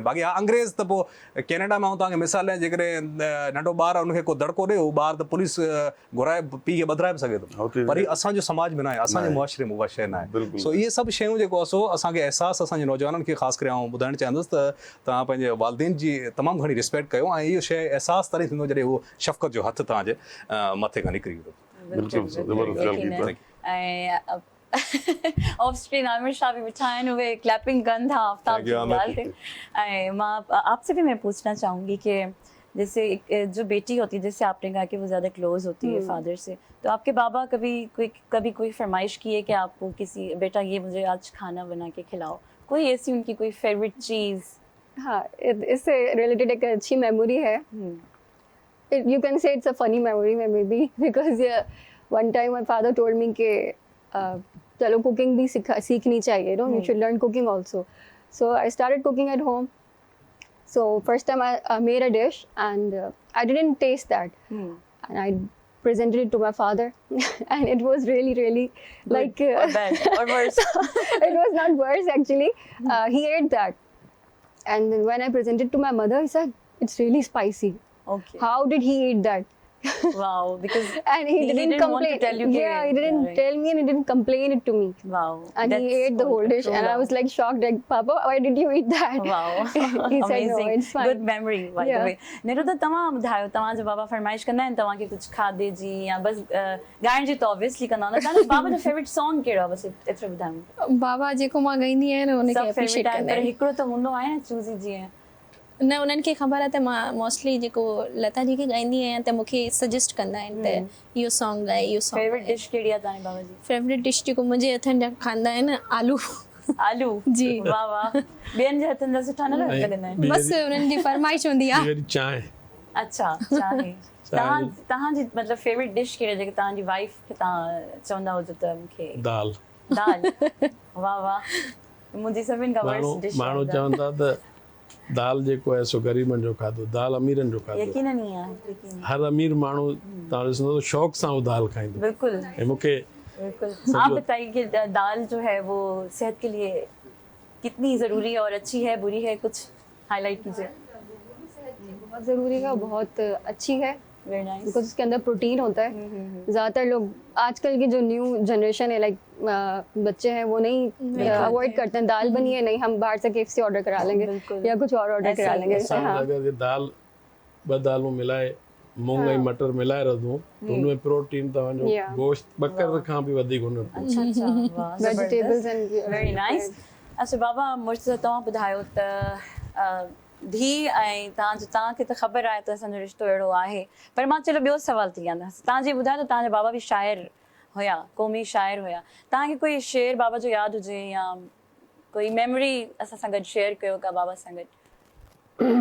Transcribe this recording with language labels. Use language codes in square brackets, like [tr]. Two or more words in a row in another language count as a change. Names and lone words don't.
[sd] बाक़ी अंग्रेज़ त पोइ कैनेडा में तव्हांखे मिसाल ॾियां, जेकॾहिं नंढो ॿार आहे उनखे को दड़को ॾे, उहो ॿार त पुलिस घुराए पीउ खे ॿधाए बि सघे थो, पर हीअ असांजो समाज में न आहे, असांजे मुआशिरे में उहा शइ न आहे। सो इहे सभु शयूं जेको आहे सो असांखे अहसासु, असांजे नौजवाननि खे ख़ासि करे आउं ॿुधाइणु चाहींदुसि त तव्हां पंहिंजे वालिदैन जी तमामु घणी रिस्पेक्ट कयो, ऐं इहो शइ अहसासु तॾहिं थींदो जॾहिं उहो शफ़क़त जो हथु तव्हांजे मथे खां निकिरी वेंदो। ऐं [en] off screen [sd] आमिर शाह भी बिठा आहिनि, उहे क्लैपिंग कनि था आफ्ताब जी ॻाल्हि ते। ऐं मां [hi] आपसे भी मैं पूछना चाहूँगी कि जैसे जो बेटी होती है, जैसे आपने कहा कि वो ज़्यादा क्लोज होती है फादर से, तो आपके बाबा कभी कोई फरमाइश की है कि आपको किसी बेटा ये मुझे आज खाना बना के खिलाओ, कोई ऐसी उनकी कोई फेवरेट चीज़? हाँ, इससे रिलेटेड एक अच्छी मेमोरी है। [en] You can say it's a funny memory maybe, because one time my father told me [hi] कि चलो cooking भी सीखनी चाहिए, [en] you should learn cooking also. So I started cooking at home. So first time I made a dish and I didn't taste that, and I presented it to my father, and it was really good, like or bad or worse. It was not worse actually. He ate that, and then when I presented to my mother, he said it's really spicy. Okay. How did he eat that? Wow, because And he didn't want to complain. tell you. Yeah, he didn't tell me and he didn't complain it to me. Wow. And he that's ate the whole dish, true and I love. was like shocked, like, Papa, why did you eat that? Wow. He said, no, Amazing. it's fine. Good memory, by the Yeah. way. [sd] निरुदा तव्हां ॿुधायो, तव्हां जो बाबा फरमाइश कंदा आहिनि तव्हांखे कुझु खाधे जी या बस ॻाइण जी त ऑब्वियसली कंदा हूंदा, तव्हांजो बाबा जो [en] favourite song [sd] कहिड़ो आहे, बस एतिरो ॿुधायो। बाबा जेको मां ॻाईंदी आहियां न उनखे सभु एप्रिशिएट फेवरेट कंदा पर आहिनि। हिकिड़ो त हूंदो आहे न चूज़ी जीअं। न उन्हनि खे ख़बर आहे त मां मोस्टली जेको लता जी खे ॻाईंदी आहियां त मूंखे सजेस्ट कंदा आहिनि त इहो सॉन्ग ॻाए, इहो सॉन्ग। [en] favourite dish [sd] कहिड़ी आहे तव्हांजे बाबा जी? [en] favourite dish [sd] जेको मुंहिंजे हथनि जा खाईंदा आहिनि आलू। आलू जी। वाह वाह, ॿियनि जे हथनि जा सुठा न लॻंदा आहिनि। बसि उन्हनि जी फरमाइश हूंदी आहे। [hi] मेरी चाय [sd] अच्छा चाहे तव्हांजी मतिलबु [en] favourite dish [sd] कहिड़ी आहे जेके तव्हांजी वाइफ खे तव्हां चवंदा हुजो त मूंखे दाल। दाल। वाह वाह, मुंहिंजी सभिनि खां माण्हू [en] worst dish [sd] माण्हू चवंदा त दाल जेको आहे सो ग़रीबनि जो खाधो, दाल अमीरनि जो खाधो। यकीनन ही आहे, यकीनन। हर अमीर माण्हू तव्हां ॾिसंदो शौक़ सां उहो दाल खाईंदो। बिल्कुल ऐं मूंखे बिल्कुल। [hi] आप बताइए कि दाल जो है वो सेहत के लिए कितनी ज़रूरी है और अच्छी है, बुरी है, कुछ हाईलाइट कीजिए। बहुत ज़रूरी है, बहुत अच्छी है, [en] very nice. [hi] बिकॉज उसके अंदर प्रोटीन होता है। ज़्यादातर लोग आजकल की जो [en] new generation [hi] है, लाइक बच्चे हैं, वो नहीं अवॉइड करते हैं। दाल बनी है, नहीं हम बाहर से KFC ऑर्डर करा लेंगे बिल्कुल। या कुछ और ऑर्डर ऐसे करा ही। लेंगे। [sd] असां हाँ। अगरि दाल ॿ दालूं मिलाए मूंग ऐं मटर मिलाए रधूं त हुनमें प्रोटीन तव्हांजो [en] Yeah. [sd] गोश्त बकर खां बि वधीक हुन में। अच्छा अच्छा, वाह [en] Vegetables and very nice. [sd] अच्छा बाबा, मुझे तव्हां ॿुधायो त धी ऐं तव्हांखे त ख़बर आहे त असांजो रिश्तो अहिड़ो आहे, पर मां चलो ॿियो सवाल थी वेंदसि। तव्हां जीअं ॿुधायो त तव्हांजा बाबा बि शाइर हुया, क़ौमी शाइर हुया, तव्हांखे कोई शेर बाबा जो यादि हुजे या कोई मेमोरी असां सां गॾु शेयर कयो का बाबा सां गॾु?